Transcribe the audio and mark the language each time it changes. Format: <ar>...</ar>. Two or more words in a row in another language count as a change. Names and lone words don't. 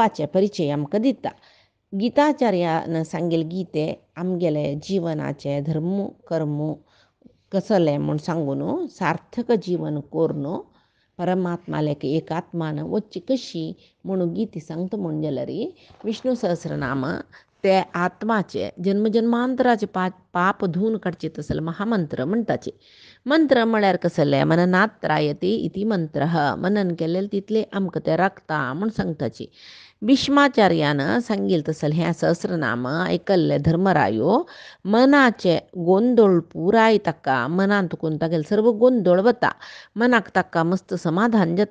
<kok>आमकां दिता गीताचार्यानं सांगेल गीते आमगेले जीवनाचे धर्म कर्म कसले म्हूण सांगून सार्थक जीवन कोरनो परमात्मालेक एकात्मान वच्ची कशी म्हणून गीती सांगता म्हूण जाल्यार विष्णू सहस्रनाम ते आत्माचे जन्मजन्मांतराचे पाप धुवन काडचे तसले महामंत्र म्हणटाचे. मंत्र म्हळ्यार कसले</kok> <sa>मननात त्रायते इति मंत्र</sa> <kok>मनन केलेले तितले आमकां ते राखता म्हूण सांगताचे. भीष्माचार्यानं सांगील तसले हें सहस्रनाम आयकल्ले धर्मरायो मनाचे गोंदळ पुराय ताका मनान तुकून तागेले सर्व गोंदळ वता मनाक ताका मस्त समाधान जाता.</kok>